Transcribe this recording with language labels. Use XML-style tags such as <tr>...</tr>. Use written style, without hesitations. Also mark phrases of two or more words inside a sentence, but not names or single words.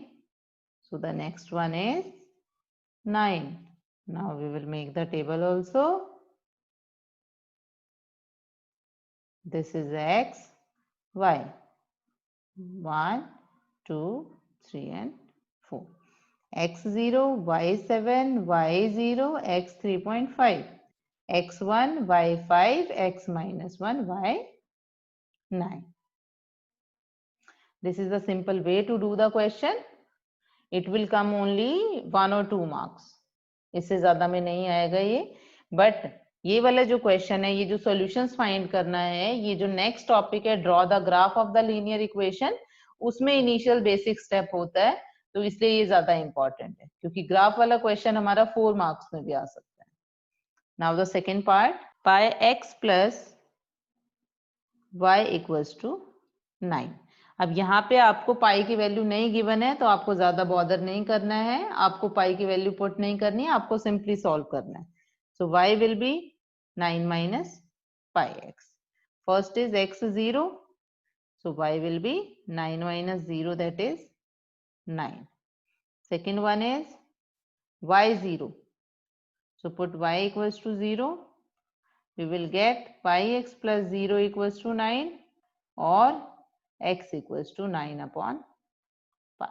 <en>So the next one is 9. Now we will make the table also. This is x, y. 1, 2, 3 and 4. x0, y7, y0, x 3.5. x1, y5, x minus 1, y9. This is the simple way to do the question. It will come only 1 or 2 marks.</en> <hi>इससे ज्यादा में नहीं आएगा ये. बट ये वाला जो क्वेश्चन है, ये जो</hi> <en>solutions find</en> <hi>करना है, ये जो</hi> <en>next topic</en> <hi>है</hi> <en>draw the graph of the linear equation,</en> <hi>उसमें</hi> <en>initial basic step</en> <hi>होता है. तो इसलिए ये ज्यादा इंपॉर्टेंट है, क्योंकि ग्राफ वाला क्वेश्चन हमारा 4 मार्क्स में भी आ सकता है.</hi> <en>now the second part, pi x plus y equals to 9.</en> <hi>अब यहाँ पे आपको पाई की वैल्यू नहीं गिवन है, तो आपको ज्यादा बॉदर नहीं करना है. आपको पाई की</hi> <en>value put</en> <hi>नहीं करनी है, आपको</hi> <en>simply solve</en> <hi>करना है.</hi> <en>so y will be 9 minus pi x. First is x 0. So y will be 9 minus 0, that is 9. Second one is y 0. So put y equals to 0. We will get pi x plus 0 equals to 9 or x equals to 9 upon pi.</en>